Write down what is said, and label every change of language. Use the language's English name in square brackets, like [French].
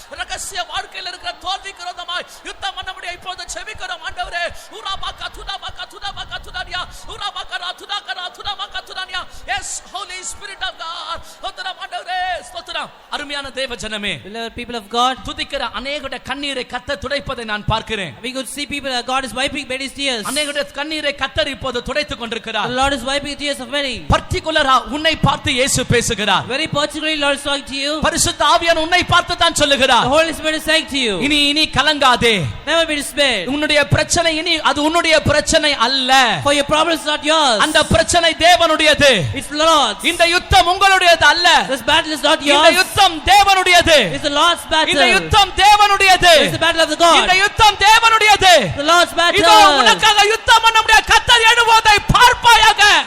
[Tamil] ரகசிய வாழ்க்கையில் இருக்கிற தோல்விக்கு விரோதமாக யுத்தம் பண்ண முடியும். இப்போது செபிக்கிறோம் ஆண்டவரே. உராபாகா துடாபாகா துடாபாகா துடானியா உராபாகா துடாகா துடாபாகா துடானியா. [English] Yes, Holy Spirit of God. [Tamil] ஸ்தோத்திரம் ஆண்டவரே ஸ்தோத்திரம். அருமையான தேவ ஜனமே, [English] Beloved people of God, [Tamil] துதிக்கிற அநேகருடைய கண்ணீரை கர்த்தர் துடைப்பதை நான் பார்க்கிறேன். [English] we could see people, God is wiping many tears. [Tamil] அநேகருடைய கண்ணீரை கர்த்தர் இப்போது துடைத்துக் கொண்டிருக்கிறார். [English] The Lord is wiping the tears of many. [Tamil] பர்టిక్యులரா உன்னை பார்த்து இயேசு பேசுகிறார். [English] Very particularly, Lord is talking to you. [Tamil] பரிசுத்த ஆவியானவர் உன்னை பார்த்து தான் சொல்லுகிறார். [English] The Holy Spirit is saying to you, [Tamil] இனி கலங்காதே. [English] never be dismayed. [Tamil] உன்னுடைய பிரச்சனை இனி அது உன்னுடைய பிரச்சனை அல்ல. [English] For your problem is not yours. [Tamil] அந்த பிரச்சனை தேவனுடையது. [English] It's the Lord's. [Tamil] இந்த யுத்தம் உங்களுடையது அல்ல. [English] This battle is not [Tamil] இந்த [English] yours. [Tamil] யுத்தம் தேவனுடையது. [English] It's the Lord's battle. [Tamil] இந்த யுத்தம் தேவனுடையது. [English] It's the battle of the God. [Tamil] இந்த யுத்தம் தேவனுடையது. [English] The Lord's battle. [Tamil] இதோ உனக்காக யுத்தம் பண்ண முடிய கர்த்தர் எழுவதை பார்ப்பாயாக.